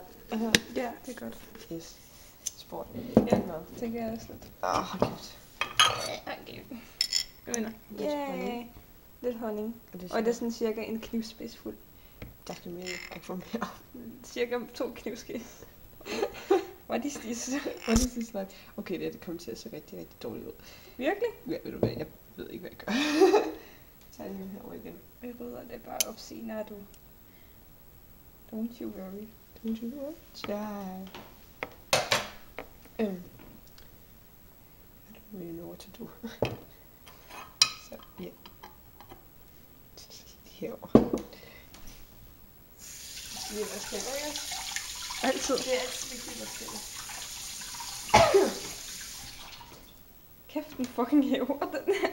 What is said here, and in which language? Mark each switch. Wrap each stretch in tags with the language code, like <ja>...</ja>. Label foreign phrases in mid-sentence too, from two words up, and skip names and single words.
<da>Ja, det er godt.</da> <en>Yes. Sport.</en> <da>Ja, det kan jeg også lidt. Hold kæft. Okay. Kom ind. Lidt honning. Lidt honning. Og det er sådan cirka en knivspids fuld. Der skal mere. Jeg får mere. Cirka 2 knivske.</da> <en>What is this? What is this like?</en> <da>Okay, det kommer til at se rigtig, rigtig dårligt ud. Virkelig? Ja, ved du hvad? Jeg ved ikke, hvad jeg gør. Tag den herover igen. Jeg rydder det bare op senere, du.</da> <en>Don't you worry. Don't you worry, child. I don't really know what to do.</en> <da>Så, ja. Herover. Lige hvad skal jeg? Altid. Det er altid vigtigt, hvad skal jeg? Kæft, den fucking hæver, den her.</da>